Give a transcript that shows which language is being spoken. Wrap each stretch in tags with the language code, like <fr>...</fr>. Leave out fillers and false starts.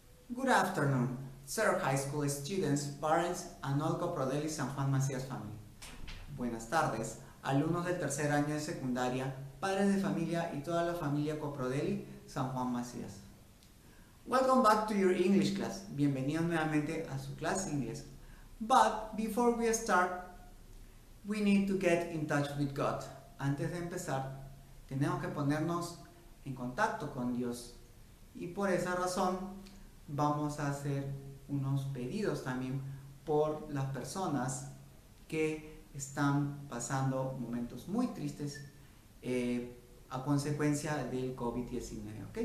<en>Good afternoon, sir high school students, parents, and all Coprodeli San Juan Macías family.</en> <es>Buenas tardes, alumnos del tercer año de secundaria, padres de familia y toda la familia Coprodeli San Juan Macías.</es> <en>Welcome back to your English class.</en> <es>Bienvenidos nuevamente a su clase de inglés.</es> <en>But before we start, we need to get in touch with God.</en> <es>Antes de empezar, tenemos que ponernos en contacto con Dios. Y por esa razón vamos a hacer unos pedidos también por las personas que están pasando momentos muy tristes a consecuencia del COVID-19.</es>